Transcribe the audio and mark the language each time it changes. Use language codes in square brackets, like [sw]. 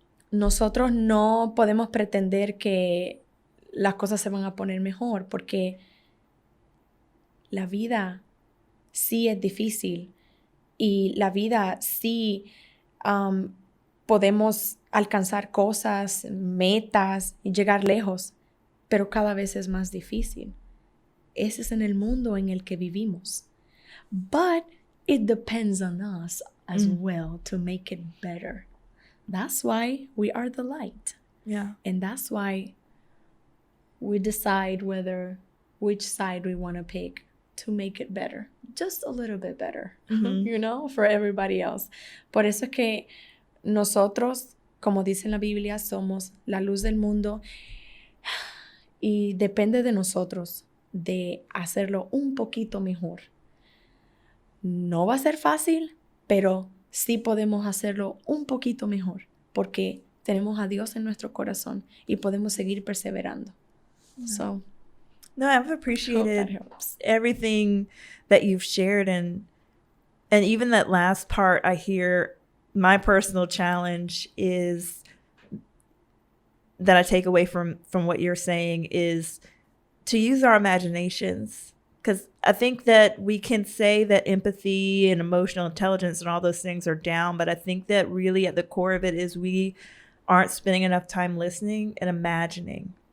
[es] Nosotros no podemos pretender que las cosas se van a poner mejor porque la vida sí es difícil y la vida sí podemos alcanzar cosas, metas y llegar lejos, pero cada vez es más difícil. Ese es en el mundo en el que vivimos. [en] But it depends on us as well to make it better. That's why we are the light. Yeah. And that's why we decide which side we want to pick to make it better. Just a little bit better, you know, for everybody else. [es] Por eso es que nosotros, como dice en la Biblia, somos la luz del mundo y depende de nosotros de hacerlo un poquito mejor. No va a ser fácil, pero sí podemos hacerlo un poquito mejor porque tenemos a Dios en nuestro corazón y podemos seguir perseverando. [en] So, no, I've appreciated everything that you've shared, and even that last part. I hear my personal challenge is that I take away from what you're saying is to use our imaginations, because I think that we can say that empathy and emotional intelligence and all those things are down, but I think that really at the core of it is we aren't spending enough time listening and imagining.